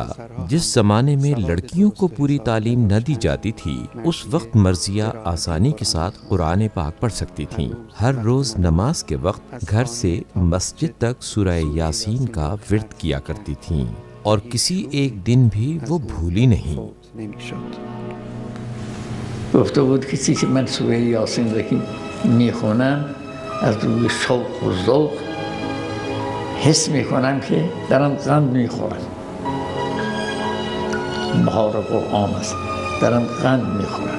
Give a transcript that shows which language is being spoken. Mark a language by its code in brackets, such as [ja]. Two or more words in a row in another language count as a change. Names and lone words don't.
[ur] جس زمانے میں لڑکیوں کو پوری تعلیم نہ دی جاتی تھی، اس وقت مرضیہ آسانی کے ساتھ قرآن پاک پڑھ سکتی تھیں۔ ہر روز نماز کے وقت گھر سے مسجد تک سورہ یاسین کا ورد کیا کرتی تھیں اور کسی ایک دن بھی وہ بھولی نہیں۔ [fa] گفته بود کسی که من سوره یاسین را که میخونم از روی شوق و ذوق حس میکنم که دارم قند میخورم. بهار قرآن است، دارم قند میخورم.